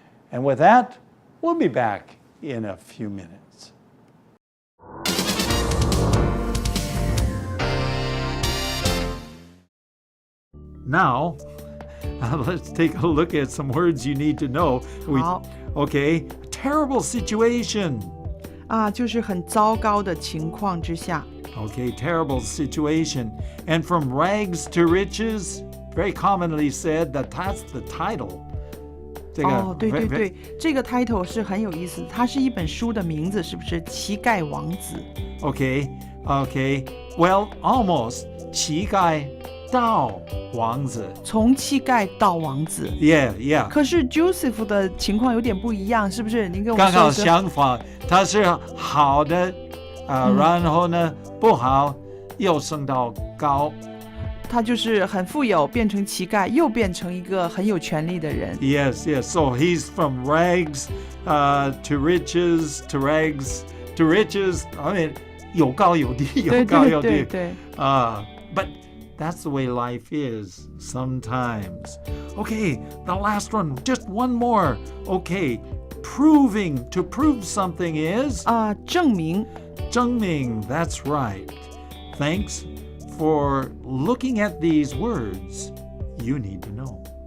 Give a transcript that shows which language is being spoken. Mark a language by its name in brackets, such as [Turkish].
[English] And with that, we'll be back in a few minutes. Now, let's take a look at some words you need to know. [Chinese] 好 [English] Okay, terrible situation. [Chinese] 就是很糟糕的情况之下。 [English] Okay, terrible situation. And from rags to riches, very commonly said that that's the title. [Chinese] 这个对对对，这个 title 是很有意思的，它是一本书的名字，是不是？乞丐王子。 [English] Okay. Well, almost. [Chinese] 乞丐到王子。从乞丐到王子。 [English] Yeah. [Chinese] 可是 Joseph 的情况有点不一样，是不是？您跟我说刚好相反，他是好的，然后呢不好，又升到高。他就是很富有，变成乞丐，又变成一个很有权力的人。 [English] Yes. So he's from rags to riches to rags to riches. I mean, [Chinese] 有高有低，有高有低。对。 [English] But that's the way life is sometimes. Okay, the last one, just one more. Okay, to prove something is [Chinese] 证明。 [English] 证明, that's right. Thanks for looking at these words you need to know.